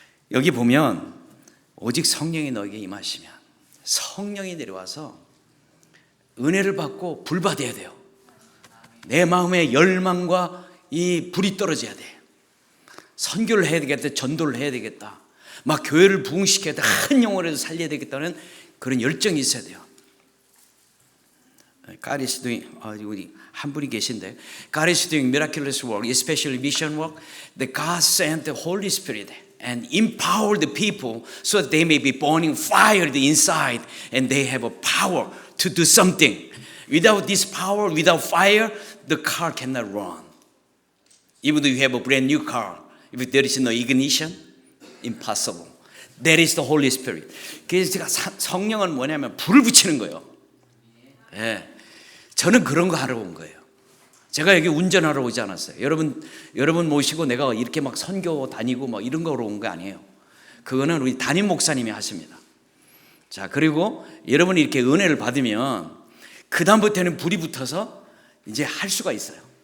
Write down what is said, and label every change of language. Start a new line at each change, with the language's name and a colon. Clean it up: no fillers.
Korean: 여기 보면 오직 성령이 너에게 임하시면, 성령이 내려와서 은혜를 받고 불 받아야 돼요. 내 마음에 열망과 이 불이 떨어져야 돼. 선교를 해야 되겠다, 전도를 해야 되겠다, 막 교회를 부흥시켜야 돼, 한 영혼에도 살려야 되겠다는 그런 열정이 있어야 돼요.
English: God is doing,
Korean: 우리 한 분이 계신데,
English: God is doing miraculous work, especially mission work. That God sent the Holy Spirit and empowered the people so that they may be burning fire inside and they have a power to do something. Without this power, without fire, the car cannot run. Even though you have a brand new car, if there is no ignition, impossible. That is the Holy Spirit.
Korean: 그래서 제가 성령은 뭐냐면 불을 붙이는 거예요. 저는 그런 거 하러 온 거예요. 제가 여기 운전하러 오지 않았어요. 여러분 모시고 내가 이렇게 막 선교 다니고 막 이런 거로 온 거 아니에요. 그거는 우리 담임 목사님이 하십니다. 자, 그리고 여러분이 이렇게 은혜를 받으면 그 다음부터는 불이 붙어서 이제 할 수가 있어요.